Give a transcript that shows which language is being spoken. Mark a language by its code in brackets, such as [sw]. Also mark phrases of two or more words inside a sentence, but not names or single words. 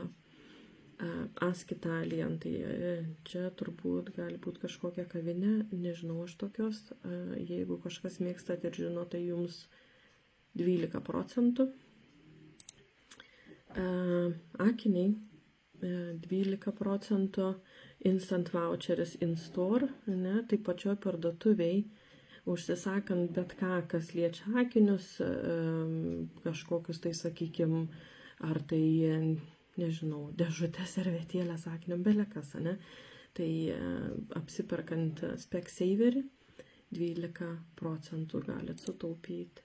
[lt] Ask Italian, tai čia turbūt gali būti kažkokia kavinė, nežinau aš tokios. Jeigu kažkas mėgstat ir žino, tai jums 12%. Akiniai 12%. [en] Instant voucheris in store, [lt] ne, tai pačioj parduotuviai užsisakant bet ką, kas liečia akinius, kažkokius tai, sakykime, ar tai, nežinau, dėžutės, servetėlės akiniam, belekas, ne? Tai apsiperkant Specsaverį 12% galit sutaupyti.